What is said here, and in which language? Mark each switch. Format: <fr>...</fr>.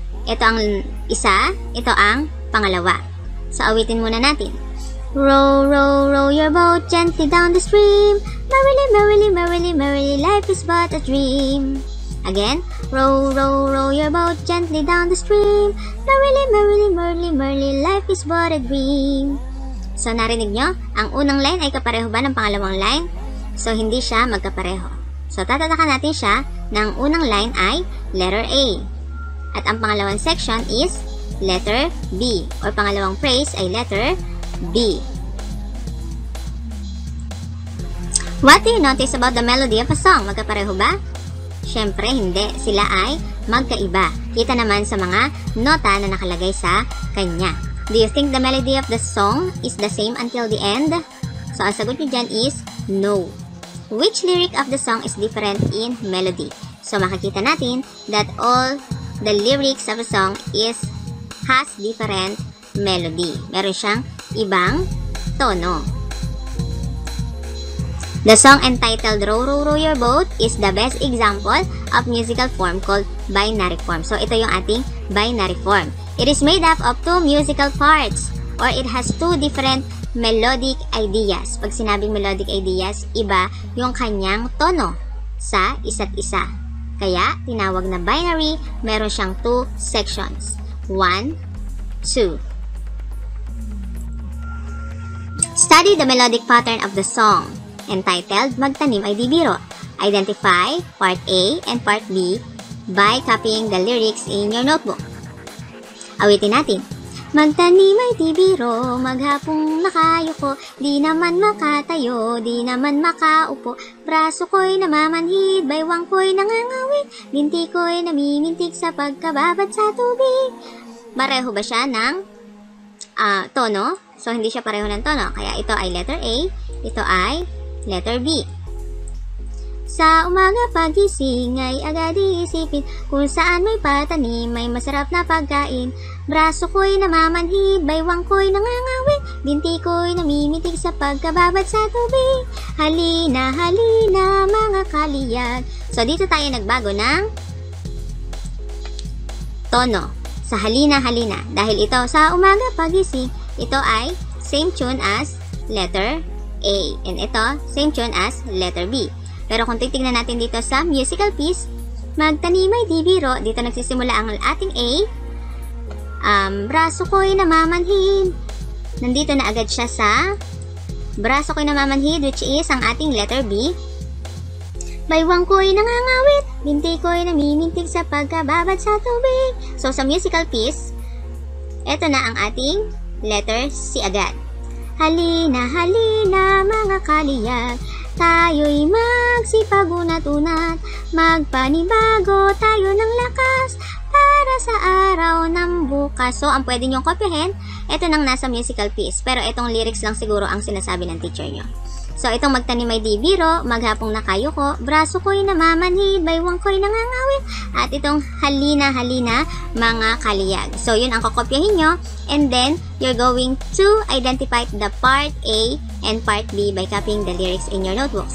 <tl>Ito ang isa, ito ang pangalawa. So, awitin muna natin.</tl> <en>Row, row, row your boat gently down the stream. Merrily, merrily, merrily, merrily, life is but a dream. Again. Row, row, row your boat gently down the stream. Merrily, merrily, merrily, merrily, life is but a dream.</en> <tl>So, narinig nyo? Ang unang line ay kapareho ba ng pangalawang line? So, hindi siya magkapareho. So, tatatakan natin siya ng unang line ay letter A. At ang pangalawang section is letter B. Or pangalawang phrase ay letter B.</tl> <en>What do you notice about the melody of a song?</en> <tl>Magkapareho ba? Siyempre, hindi. Sila ay magkaiba. Kita naman sa mga nota na nakalagay sa kanya.</tl> <en>Do you think the melody of the song is the same until the end?</en> <tl>So, ang sagot nyo dyan</tl> <en>is no. Which lyric of the song is different in melody?</en> <tl>So, makikita natin</tl> <en>that all the lyrics of a song has different melody.</en> <tl>Meron siyang ibang tono.</tl> <en>The song entitled Row, Row, Row Your Boat is the best example of musical form called binary form.</en> <tl>So, ito yung ating binary form.</tl> <en>It is made up of 2 musical parts, or it has 2 different melodic ideas.</en> <tl>Pag sinabing melodic ideas, iba yung kanyang tono sa isa't isa. Kaya, tinawag na binary, meron siyang 2 sections. 1, 2.</tl> <en>Study the melodic pattern of the song entitled Magtanim Ay Di Biro. Identify part A and part B by copying the lyrics in your notebook.</en> <tl>Awitin natin. Magtanim ay di biro, maghapong nakayuko, di naman makatayo, di naman makaupo, braso ko'y namamanhid, baywang ko'y nangangawit, binti ko'y namimintig sa pagkababad sa tubig. Pareho ba siya ng tono? So, hindi siya pareho ng tono. Kaya ito ay letter A, ito ay letter B. Sa umaga pagising ay agad iisipin kung saan may patanim, may masarap na pagkain. Braso ko'y namamanhid, baywang ko'y nangangawit, binti ko'y namimitig sa pagkababad sa tubig. Halina, halina mga kaliyag. So, dito tayo nagbago ng tono. Sa halina, halina. Dahil ito sa umaga pagising, ito ay</tl> <en>same tune as letter A. And ito, same tune as letter B.</en> <tl>Pero kung titignan natin dito sa musical piece, magtanim ay di biro, dito nagsisimula ang ating A. Braso ko'y namamanhid. Nandito na agad siya sa braso ko'y namamanhid, which is ang ating letter B. Baywang ko'y nangangawit, binti ko'y namimintig sa pagkababad sa tubig. So, sa musical piece, eto na ang ating letter C agad. Halina, halina mga kaliyag, tayo'y magsipag-unat-unat, magpanibago tayo ng lakas para sa araw ng bukas. So, ang pwede nyong kopyahin, ito nang nasa musical piece. Pero itong lyrics lang siguro ang sinasabi ng teacher nyo. So, itong magtanim ay di biro, maghapong nakayuko, braso ko'y namamanhid, baywang ko'y nangangawit, at itong halina, halina, mga kaliyag. So, yun ang kokopyahin nyo.</tl> <en>And then, you're going to identify the part A and part B by copying the lyrics in your notebook.</en>